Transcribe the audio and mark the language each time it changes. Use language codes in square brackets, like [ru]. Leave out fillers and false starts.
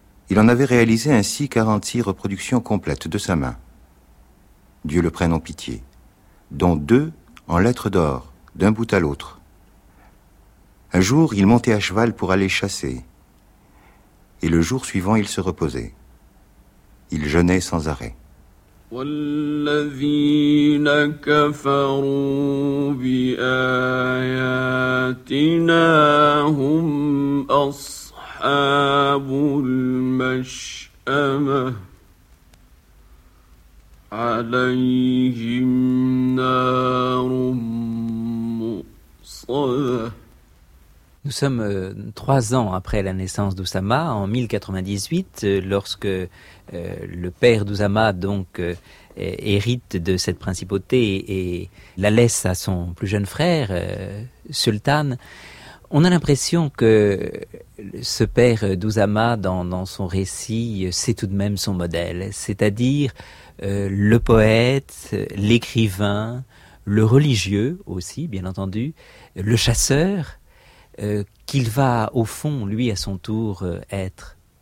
[fr] Il en avait réalisé ainsi 46 reproductions complètes de sa main. Dieu le prenne en pitié. Dont deux en lettres d'or, d'un bout à l'autre. Un jour, il montait à cheval pour aller chasser. Et le jour suivant, il se reposait. Il jeûnait sans arrêt. [ar] والذين كفروا بآياتنا هم أصحاب المشأمة عليهم نار مؤصدة. [fr] Nous sommes trois ans après la naissance d'Oussama, en 1098, lorsque le père d'Oussama hérite de cette principauté et la laisse à son plus jeune frère, Sultan. On a l'impression que ce père d'Oussama, dans son récit, c'est tout de même son modèle, c'est-à-dire le poète, l'écrivain, le religieux aussi, bien entendu, le chasseur, qu'il va, au fond, lui, à son tour, être.